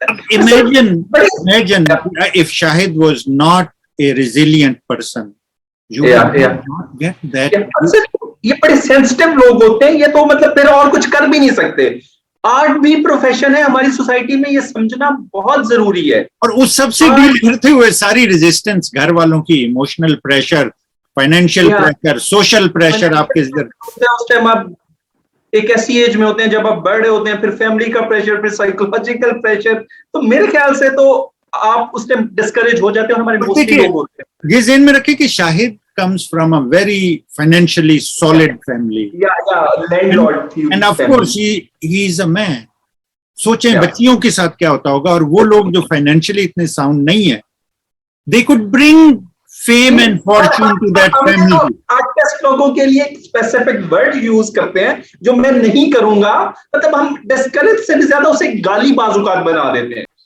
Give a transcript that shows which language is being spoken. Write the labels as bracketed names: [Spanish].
[English] Imagine if Shahid was not a resilient person, you would not get that. [Urdu] یہ بڑے sensitive لوگ ہوتے ہیں, یہ تو مطلب پھر اور کچھ کر بھی نہیں سکتے. آرٹ بھی پروفیشن ہے ہماری سوسائٹی میں, یہ سمجھنا بہت ضروری ہے. اور اس سب سے ڈیل کرتے ہوئے ساری ریزسٹنس, گھر والوں کی emotional pressure, financial pressure, social pressure, آپ کے اس ٹائم آپ ایک ایسی ایج میں ہوتے ہیں جب آپ بڑے ہوتے ہیں, پھر فیملی کا پریشر, پھر سائیکولوجیکل پریشر. تو میرے خیال سے تو آپ اس ٹائم ڈسکریج ہو جاتے ہیں. ہمارے موسٹلی لوگ ہوتے ہیں. یہ ذہن میں رکھیں کہ [English] Shahid comes from a very financially solid family. Landlord. And of course he is a man. [Urdu] سوچیں بچیوں کے ساتھ کیا ہوتا ہوگا, اور وہ لوگ جو فائنینشلی اتنے ساؤنڈ نہیں ہے, [English] they could bring fame and fortune to that family. [Urdu] Artist لوگوں کے لیے ایک اسپیسیفک ورڈ یوز کرتے ہیں جو میں نہیں کروں گا, مطلب ہم ڈسکریج سے بھی زیادہ اسے گالی باز اوقات بنا دیتے ہیں.